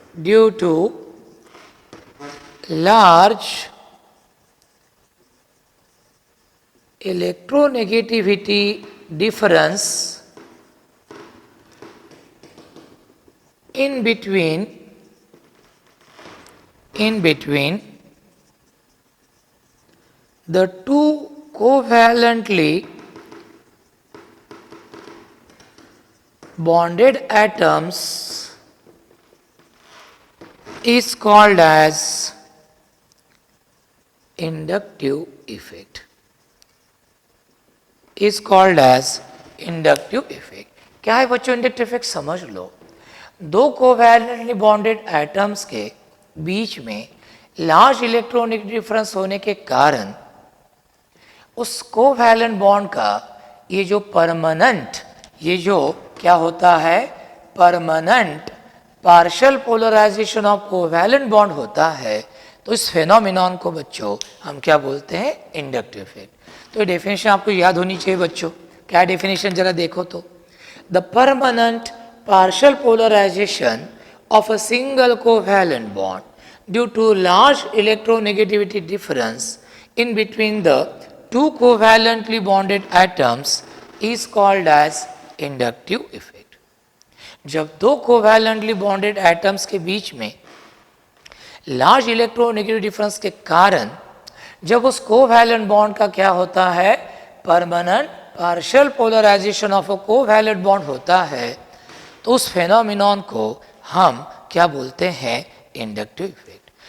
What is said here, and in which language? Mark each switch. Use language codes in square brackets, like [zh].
[en] due to large electronegativity difference in between the two covalently bonded atoms is called as inductive effect. Is called as inductive effect. [hi] क्या है बच्चों inductive effect? समझ लो, दो covalently bonded atoms के बीच में large electronic difference होने के कारण उस कोवैलेंट बॉन्ड का ये जो परमानेंट, ये जो क्या होता है, [en] permanent partial polarization of covalent bond [hi] होता है, तो इस फेनोमेनॉन को बच्चों हम क्या बोलते हैं? Inductive effect. तो ये डेफिनेशन आपको याद होनी चाहिए बच्चों। क्या डेफिनेशन जरा देखो तो, [en] The permanent partial polarization of a single covalent bond due to large electronegativity difference in between the two covalently bonded atoms is called as inductive effect. [hi] जब दो covalently bonded atoms के बीच में large electronegativity difference के कारण जब उस covalent bond का क्या होता है? [en] permanent partial polarization of a covalent bond [hi] होता है, तो उस फेनोमेनॉन को हम क्या बोलते हैं? Inductive effect.